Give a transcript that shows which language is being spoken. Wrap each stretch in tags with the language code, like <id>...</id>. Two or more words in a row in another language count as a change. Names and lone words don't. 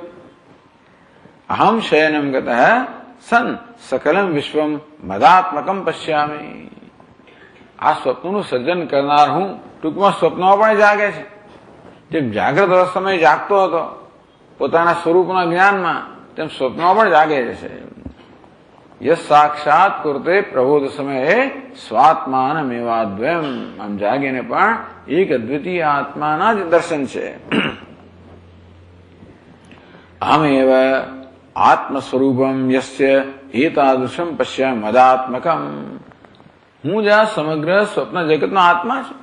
<sa>અહમ શયનમ ગતઃ સન સકલમ વિશ્વમ મદાત્મકમ પશ્યામિ.</sa> <gu>આ સ્વપ્નનું સર્જન કરનાર હું, ટૂંકમાં સ્વપ્નમાં પણ જાગે છે, જેમ જાગ્રત અવસ્થામાં જાગતો હતો પોતાના સ્વરૂપના જ્ઞાનમાં, તેમ સ્વપ્નમાં પણ જાગે છે.</gu> <sa>यह साक्षात कुरते प्रबोध समये સ્વાત્માનમેવાદ્વયમ.</sa> <gu>આમ જાગીને પણ એક અદ્વિતીય આત્માના જ દર્શન છે.</gu> <sa>અહમેવ આત્મ સ્વરૂપમ યસ્ય એતાદૃશમ પશ્ય મદાત્મકમ.</sa> <gu>હું જ આ સમગ્ર સ્વપ્ન જગતનો આત્મા છું.</gu>